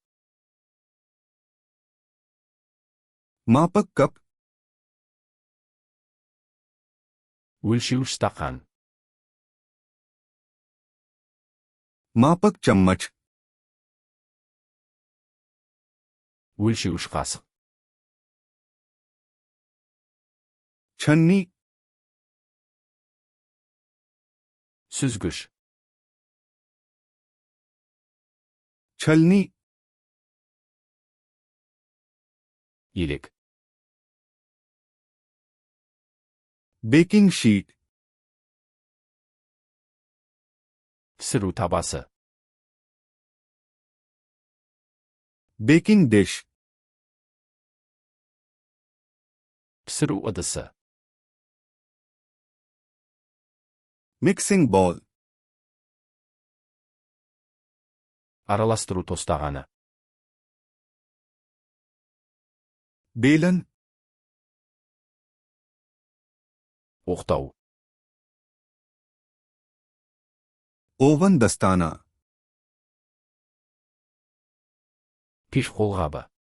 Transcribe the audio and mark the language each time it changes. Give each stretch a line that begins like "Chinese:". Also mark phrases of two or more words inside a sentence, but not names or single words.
Hindi: मापक कप,
Kazakh: өлшеуіш стақан,
Hindi: मापक चम्मच,
Kazakh: өлшеуіш қасық.
Hindi: छन्नी,
Kazakh: сүзгіш.
Hindi: छलनी,
Kazakh: елек.
English: baking sheet,
Kazakh: пісіру табасы.
English: baking dish,
Kazakh: пісіру ыдысы.
English: mixing bowl,
Kazakh: араластыру тостағаны.
Hindi: बेलन,
Kazakh: оқтау.
Hindi: ओवन दस्ताना,
Kazakh: пеш қолғабы.